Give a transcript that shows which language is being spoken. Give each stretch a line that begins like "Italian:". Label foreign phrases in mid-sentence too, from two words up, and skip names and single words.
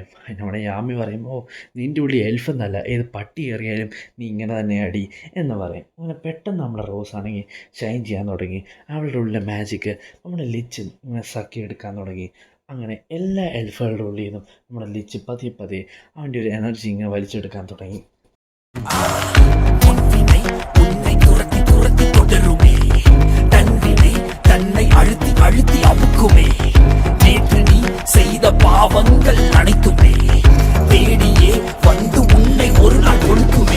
Malayalam: നമ്മുടെ യാമി പറയും നിൻ്റെ ഉള്ളിൽ എൽഫ് എന്നല്ല, ഏത് പട്ടി കയറിയാലും നീ ഇങ്ങനെ തന്നെ അടി എന്ന് പറയും. അങ്ങനെ പെട്ടെന്ന് നമ്മുടെ റോസ് ആണെങ്കിൽ ഷൈൻ ചെയ്യാൻ തുടങ്ങി, അവളുടെ ഉള്ളിലെ മാജിക്ക് നമ്മുടെ ലിച്ച് ഇങ്ങനെ സക്കി എടുക്കാൻ തുടങ്ങി. അങ്ങനെ എല്ലാ എൽഫുകളുടെ ഉള്ളിൽ നിന്നും നമ്മുടെ ലിച്ച് പതിയെ അവൻ്റെ ഒരു എനർജി ഇങ്ങനെ വലിച്ചെടുക്കാൻ തുടങ്ങി.
Tamil: அழுத்தி அமுக்குமே நேற்று நீ செய்த பாவங்கள் அனைத்துமே தேடியே வந்து உன்னை ஒரு நாள் ஒழுக்குமே.